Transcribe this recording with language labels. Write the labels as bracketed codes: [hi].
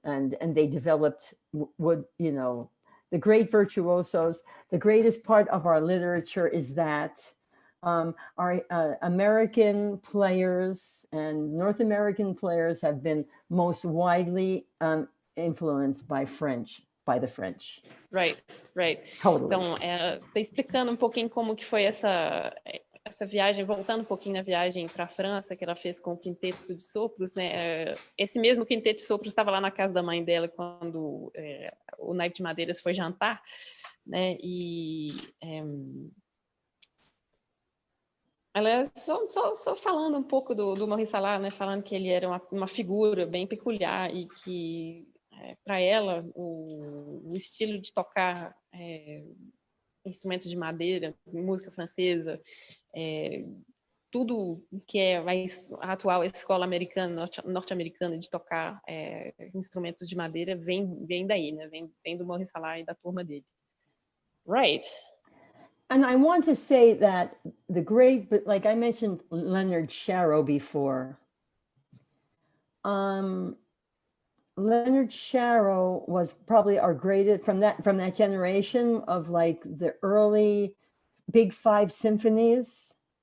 [en] And they developed wood, you know, the great virtuosos. The greatest part of our literature is that our American players and North American players have been most widely influenced by the French. Right, right. Totally. [pt] Então, tá explicando um pouquinho como que foi essa viagem, voltando um pouquinho na viagem para a França, que ela fez com o Quinteto de Sopros, né? Esse mesmo Quinteto de Sopros estava lá na casa da mãe dela quando o Naipe de Madeiras foi jantar, né? E ela só falando um pouco do Maurice Sarlat, né? Falando que ele era uma figura bem peculiar e que para ela o estilo de tocar instrumentos de madeira, música francesa, tudo que é a atual escola americana, norte-americana de tocar instrumentos de madeira vem daí, né? Vem do Maurice Sarlat e da turma dele. [en] Right. And I want to say that but like I mentioned Leonard Sharrow before. Leonard Sharrow was probably our greatest from that generation of like the early Big Five symphonies.